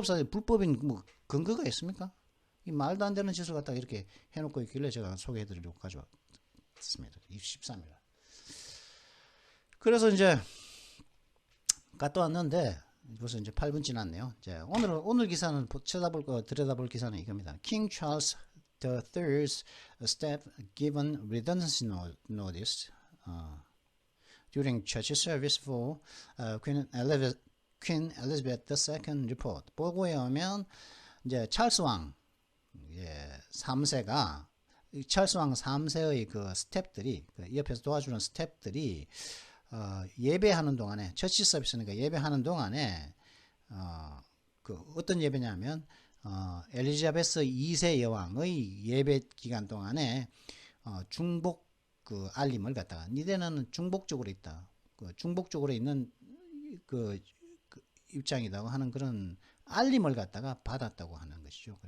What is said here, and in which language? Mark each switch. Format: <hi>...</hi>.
<ko>불법인 뭐 근거가 있습니까? 이 말도 안 되는 짓을 갖다가 이렇게 해놓고 있길래 제가 소개해드리려고 가져왔습니다. 23일. 그래서 이제 갔다 왔는데 벌써 이제 8분 지났네요. 이제 오늘 기사는 들여다볼 기사는 이겁니다.</ko> <en>King Charles III's staff given redundancy notice during church service for Queen Elizabeth II report.</en> <ko>보고에 오면 이제 찰스 왕 3세가 찰스 왕 3세의 그 스텝들이, 그 옆에서 도와주는 스텝들이 예배하는 동안에, 처치 서비스니까 예배하는 동안에 그 어떤 예배냐면 엘리자베스 2세 여왕의 예배 기간 동안에 중복 그 알림을 갖다가, 니네는 중복 쪽으로 있다, 그 중복 쪽으로 있는 그 입장이라고 하는 그런 알림을 갖다가 받았다고 하는 것이죠.</ko>